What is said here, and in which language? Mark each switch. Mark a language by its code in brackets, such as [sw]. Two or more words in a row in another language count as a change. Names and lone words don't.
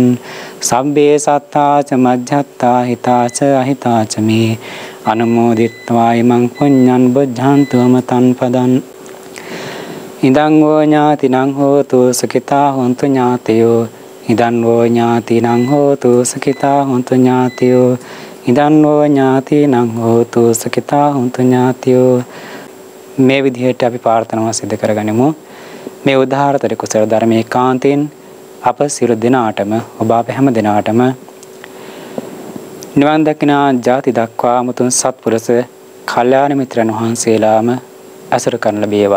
[pi] සබ්බේ සත්තා ච මජ්ජත්තා හිතා ච අහිතා ච මේ අනුමෝදිත්වා ඉමං පුඤ්ඤං බුද්ධන්තු අමතං පදං. ඉදං වූ ඥාතිනං හෝතු සුඛිතා හොන්තු ඥාතයෝ. ඉදං වූ ඥාතිනං හෝතු සුඛිතා හොන්තු ඥාතයෝ. ඉදං වූ ඥාතිනං හෝතු සුඛිතා හොන්තු ඥාතයෝ. [si] මේ විදිහට අපි ප්‍රාර්ථනාව සිදු කරගනිමු. මේ උදාහරතර කුසල ධර්මයේ කාන්තෙන් අප සියලු දෙනාටම, ඔබ අප හැම දෙනාටම නිවන් දකිනා ජාති දක්වා මුතුන් සත්පුරුෂ කල්යාණ මිත්‍රයන් වහන්සේලාම අසුර කරන ලැබේවා.